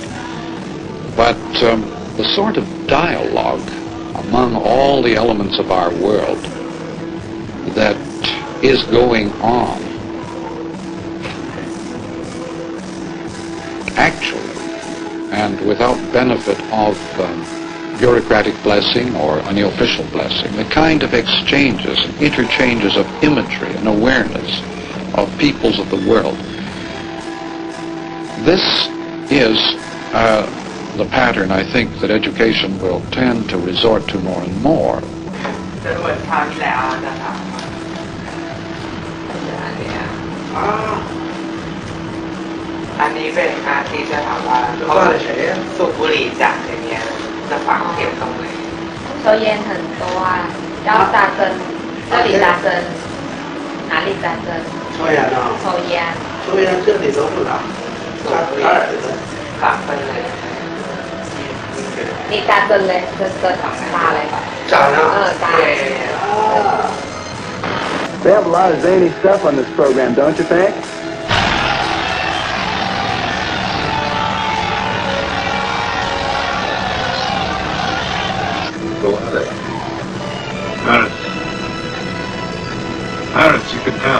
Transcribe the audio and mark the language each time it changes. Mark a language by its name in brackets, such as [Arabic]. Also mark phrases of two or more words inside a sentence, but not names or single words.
[English] But the sort of dialogue among all the elements of our world that is going on actually, and without benefit of bureaucratic blessing or any official blessing, the kind of exchanges and interchanges of imagery and awareness of peoples of the world. This is the pattern, I think, that education will tend to resort to more and more. [Thai] อันนี้เป็นอาทิตย์จะถามว่าเขาสูบบุหรี่จากในนี้จะฝังเข็มตรงไหน [Chinese] 抽烟很多啊，要扎针，这里扎针，哪里扎针？抽烟啊？抽烟。抽烟这里都不打，扎耳朵，打分เลย。你扎针嘞，这扎嘞。扎呢？扎。 [English] They have a lot of zany stuff on this program, don't you think? Go at it. Parents, you can tell.